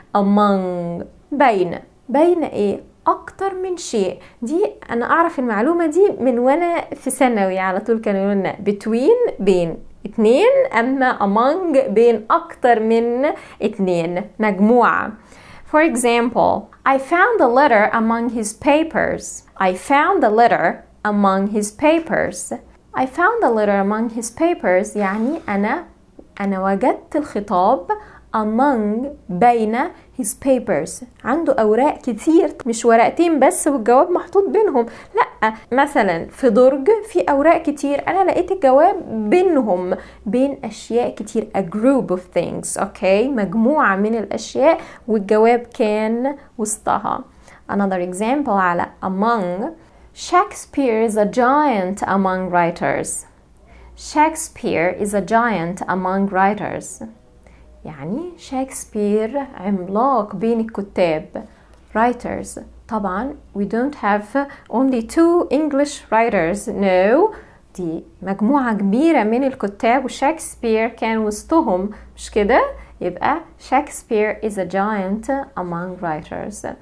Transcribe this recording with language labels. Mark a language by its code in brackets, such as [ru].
[ar] among بين ايه؟ أكتر من شيء. دي أنا أعرف المعلومة دي من وأنا في ثانوي، على طول كانوا يقولنا between بين اتنين، أما among بين أكتر من اتنين، مجموعة. [en] For example, I found a letter among his papers. I found a letter among his papers. I found a letter among his papers [ar] يعني أنا وجدت الخطاب among بين [en] his papers، [ar] عنده أوراق كتير مش ورقتين بس والجواب محطوط بينهم، لأ مثلا في درج في أوراق كتير، أنا لقيت الجواب بينهم، بين أشياء كتير، [en] a group of things. okay. [ar] مجموعة من الأشياء والجواب كان وسطها. [en] another example على among. Shakespeare is a giant among writers. Shakespeare is a giant among writers [ar] يعني شكسبير عملاق بين الكتاب. [en] writers طبعا we don't have only two English writers, no، [ar] دي مجموعة كبيرة من الكتاب وشكسبير كان وسطهم، مش كده؟ [en] يبقى Shakespeare is a giant among writers.